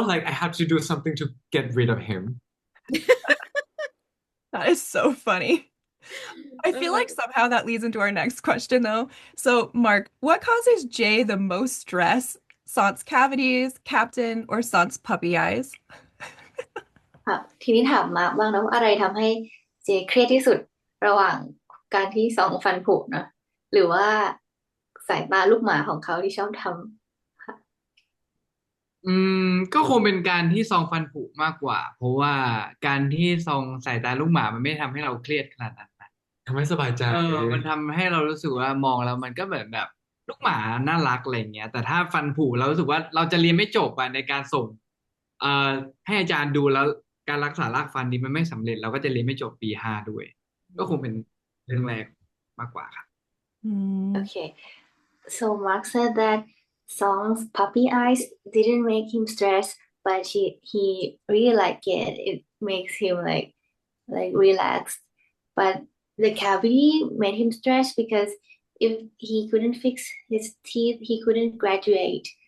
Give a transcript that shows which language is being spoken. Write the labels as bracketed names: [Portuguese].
[English] Like I have to do something to get rid of him. That is so funny. I feel like somehow that leads into our next question, though. So, Mark, what causes Jay the most stress? Sant's cavities, Captain, or Sant's puppy eyes? [Thai] ค่ะทีนี้ถามมาร์คบ้างนะว่าอะไรทำให้เจเครียดที่สุดระหว่างการที่สองฟันผุนะหรือว่าสายตาลูกหมาของเขาที่ชอบทำค่ะ ก็คงเป็นการที่ซองฟันผุมากกว่าเพราะว่าการที่ซองสายตาลูกหมามันไม่ทำให้เราเครียดขนาดนั้นนะ ทำให้สบายใจ มันทำให้เรารู้สึกว่ามองแล้วมันก็เหมือนแบบลูกหมาน่ารักอะไรเงี้ยแต่ถ้าฟันผุเรารู้สึกว่าเราจะเรียนไม่จบอ่ะในการส่งเอ่อให้อาจารย์ดูแล้วการรักษารากฟันนี้มันไม่สำเร็จเราก็จะเรียนไม่จบปี 5ด้วยก็คงเป็นเรื่องแรกมากกว่าครับ [English] Okay, so Mark said that Song's puppy eyes didn't make him stressed, but he really liked it. It makes him like relaxed. But the cavity made him stressed because if he couldn't fix his teeth, he couldn't graduate.